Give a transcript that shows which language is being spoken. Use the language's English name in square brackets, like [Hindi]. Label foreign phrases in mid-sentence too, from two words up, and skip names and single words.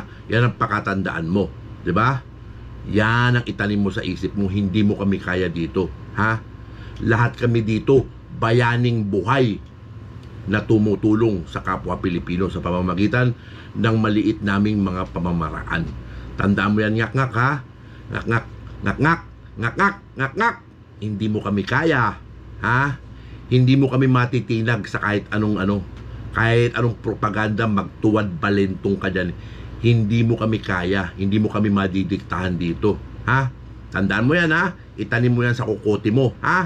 [Filipino] Yan ang pakatandaan mo, 'di ba? Yan ang itanim mo sa isip mo, hindi mo kami kaya dito, ha? Lahat kami dito bayaning buhay na tumutulong sa kapwa Pilipino sa pamamagitan ng maliit naming mga pamamaraan. Tandaan mo yan, Ngak-Ngak, ha? Ngak-Ngak, Ngak-Ngak, Ngak-Ngak, Ngak-Ngak. Hindi mo kami kaya, ha? Hindi mo kami matitinag sa kahit anong kahit anong propaganda, magtuwad balentong ka dyan. Hindi mo kami kaya, hindi mo kami madidiktahan dito, ha? Tandaan mo yan, ha? Itanim mo yan sa kukote mo, ha?